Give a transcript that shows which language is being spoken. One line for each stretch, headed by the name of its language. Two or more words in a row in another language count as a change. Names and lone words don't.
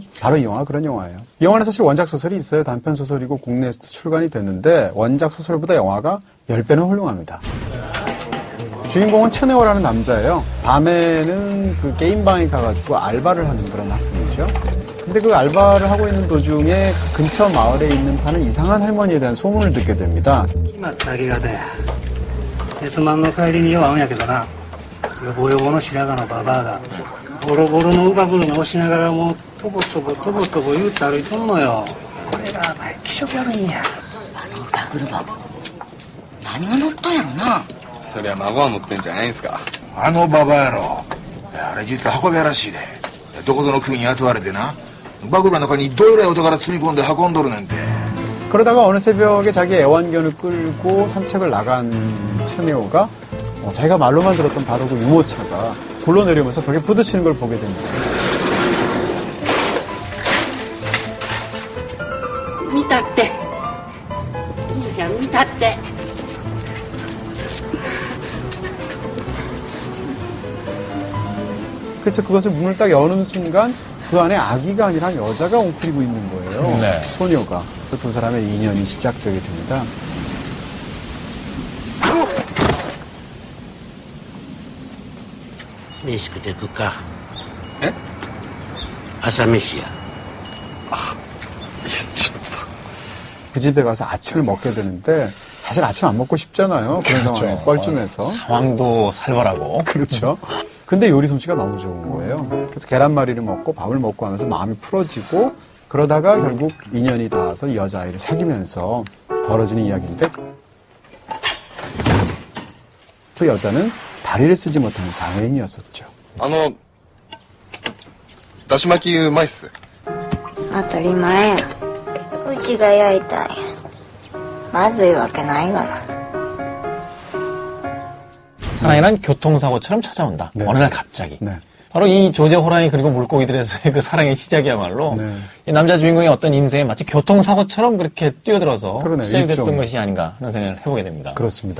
Korean: 바로 이 영화가 그런 영화예요. 이 영화는 사실 원작 소설이 있어요. 단편 소설이고 국내에서도 출간이 됐는데 원작 소설보다 영화가 10배는 훌륭합니다. 주인공은 츠네오라는 남자예요. 밤에는 그 게임방에 가가지고 알바를 하는 그런 학생이죠. 근데 그 알바를 하고 있는 도중에 그 근처 마을에 있는 사는 이상한 할머니에 대한 소문을 듣게 됩니다.
Japanese: 決まったありがたや。鉄マンの帰りによう会うんやけどな。よぼよぼの白髪のババアがボロボロの乳母車押しながらもうとぼとぼ言うて歩いとんのよ。これが気色悪いんや。あのラグルバ何が乗ったんやろな。そりゃ孫は乗ってんじゃないんすか。あのババア野郎。あれ実は運び屋らしいで。どこぞの国に雇われてな。バグルの中にどえらいお宝積み込んで運んどるなんて。
Korean: 그러다가 어느 새벽에 자기 애완견을 끌고 산책을 나간 츠네오가 자기가 말로만 들었던 바로 그 유모차가 굴러내리면서 벽에 부딪히는 걸 보게 됩니다.
Japanese: 見たっていいじゃん見たって
Korean: 그래서 그것을 문을 딱 여는 순간 그 안에 아기가 아니라 여자가 웅크리고 있는 거예요. 네. 소녀가. 그 두 사람의 인연이 시작되게 됩니다.
Japanese: 飯食ってくかえ朝飯や
Korean: 그 집에 가서 아침을 먹게 되는데 사실 아침 안 먹고 싶잖아요. 그런 상황에 뻘쭘해서. 상황도 살벌하고. 그렇죠. 근데 요리 솜씨가 너무 좋은 거예요. 그래서 계란말이를 먹고 밥을 먹고 하면서 마음이 풀어지고 그러다가 결국 인연이 닿아서 이 여자아이를 사귀면서 벌어지는 이야기인데 그 여자는 다리를 쓰지 못하는 장애인이었었죠.
Japanese: だし巻きうまいっす。当たり前や。うちが焼いたんや。まずいわけないがな。
Korean: 사랑이란 교통사고처럼 찾아온다. 네. 어느 날 갑자기. 네. 바로 이 조제 호랑이 그리고 물고기들에서의 그 사랑의 시작이야말로 네. 이 남자 주인공의 어떤 인생에 마치 교통사고처럼 그렇게 뛰어들어서 그러네, 시작이 됐던 일종의. 것이 아닌가 하는 생각을 해보게 됩니다. 그렇습니다.